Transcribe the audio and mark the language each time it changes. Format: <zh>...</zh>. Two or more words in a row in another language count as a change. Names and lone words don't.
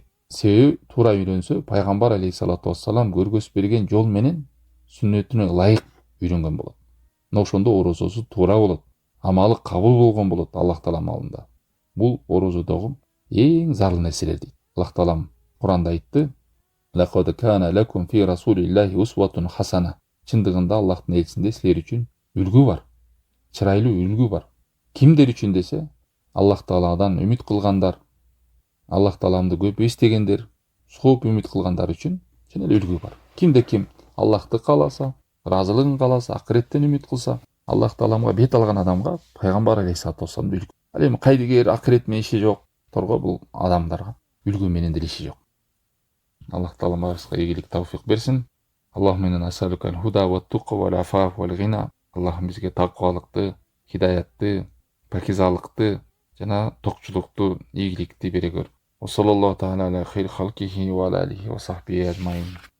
<ky>Себеби туура үйрөнсө, пайгамбар</ky> <ar>عليه الصلاة والسلام</ar> <ky>көргөзүп берген жол менен сүннөтүнө ылайык үйрөнгөн болот. мына ошондо орозосу туура болот, амалы кабыл болгон болот Аллах Тааланын алдында. Бул орозодогу эң зарыл нерселер дейт. Аллах Таалам Куранда айтты:</ky> <ar>"لقد كان لكم في رسول الله أسوة حسنة."</ar> <ky>Чындыгында Аллахтын элчисинде силер үчүн үлгү бар, чырайлуу үлгү бар. Кимдер үчүн десе, Аллах Тааладан үмүт кылгандар, Аллах Тааламды көп эстегендер, көп үмүт кылгандар үчүн чын эле үлгү бар. Кимде ким Аллахты кааласа, ыраазылыгын кааласа, акыреттен үмүт кылса, Аллах Тааламга бет алган адамга пайгамбар</ky> <ar>عليه الصلاة والسلام</ar> <ky>үлгү. Ал эми кайдыгер акырет менен иши жокторго бул адамдарга үлгү менен деле иши жок. Аллах Таалам барыбызга ийгилик тавфик берсин.</ky> <ar>اللهم إنا نسألك الهدى والتقى والعفاف والغنى.</ar> <ky>Аллахым бизге таквалыкты, хидаятты, пакизалыкты жана токчулукту, ийгиликти бере көр.</ky> <ar>صلى الله تعالى على خير خلقه وآله وصحبه أجمعين.</ar>